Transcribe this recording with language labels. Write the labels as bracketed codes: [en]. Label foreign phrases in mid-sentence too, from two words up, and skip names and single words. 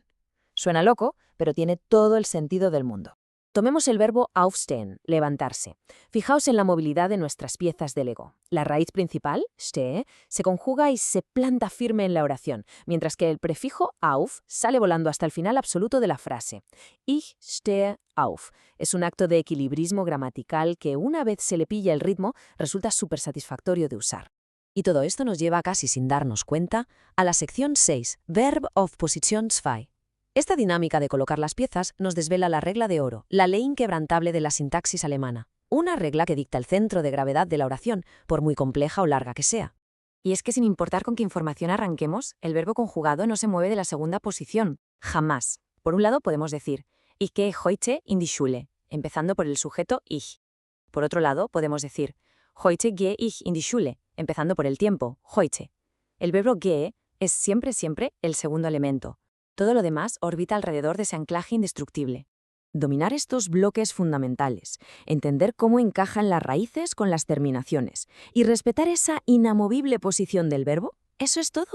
[es] Suena loco, pero tiene todo el sentido del mundo. Tomemos el verbo aufstehen, levantarse. Fijaos en la movilidad de nuestras piezas del ego. La raíz principal, stehe, se conjuga y se planta firme en la oración, mientras que el prefijo auf sale volando hasta el final absoluto de la frase. [de] Ich stehe auf. [es] Es un acto de equilibrismo gramatical que, una vez se le pilla el ritmo, resulta súper satisfactorio de usar. Y todo esto nos lleva, casi sin darnos cuenta, a la sección 6, [en] Verb of Position 2. [es] Esta dinámica de colocar las piezas nos desvela la regla de oro, la ley inquebrantable de la sintaxis alemana. Una regla que dicta el centro de gravedad de la oración, por muy compleja o larga que sea. Y es que sin importar con qué información arranquemos, el verbo conjugado no se mueve de la segunda posición, jamás. Por un lado podemos decir, [de] ich gehe heute in die Schule, [es] empezando por el sujeto ich. Por otro lado podemos decir, [de] heute gehe ich in die Schule, [es] empezando por el tiempo, heute. El verbo gehe es siempre el segundo elemento. Todo lo demás orbita alrededor de ese anclaje indestructible. Dominar estos bloques fundamentales, entender cómo encajan las raíces con las terminaciones y respetar esa inamovible posición del verbo, eso es todo.